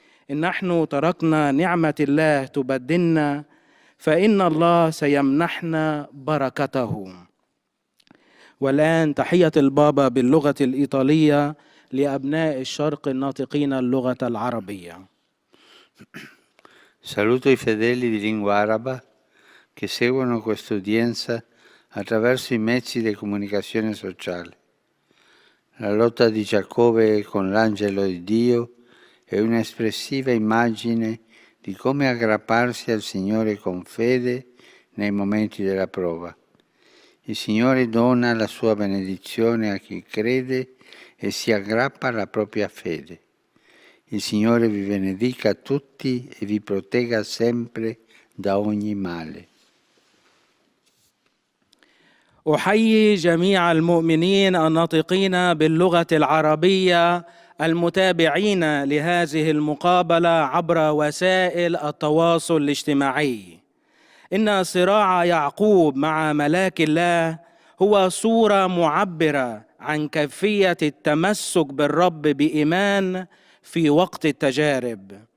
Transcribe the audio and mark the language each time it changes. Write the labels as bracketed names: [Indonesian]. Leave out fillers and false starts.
[Arabic] إن نحن تركنا نعمة الله تبدلنا، فإن الله سيمنحنا بركته. والآن تحية البابا باللغة الإيطالية لأبناء الشرق الناطقين اللغة العربية. [Italian] Saluto i fedeli di lingua araba che seguono questa udienza attraverso i mezzi di comunicazione sociale. La lotta di Giacobbe con l'angelo di Dio è un'espressiva immagine di come aggrapparsi al Signore con fede nei momenti della prova. Il Signore dona la sua benedizione a chi crede e si aggrappa alla propria fede. Il Signore vi benedica tutti e vi protegga sempre da ogni male. [Arabic] أحيي جميع المؤمنين الناطقين باللغة العربية المتابعين لهذه المقابلة عبر وسائل التواصل الاجتماعي. إن صراع يعقوب مع ملاك الله هو صورة معبرة عن كيفية التمسك بالرب بإيمان في وقت التجارب.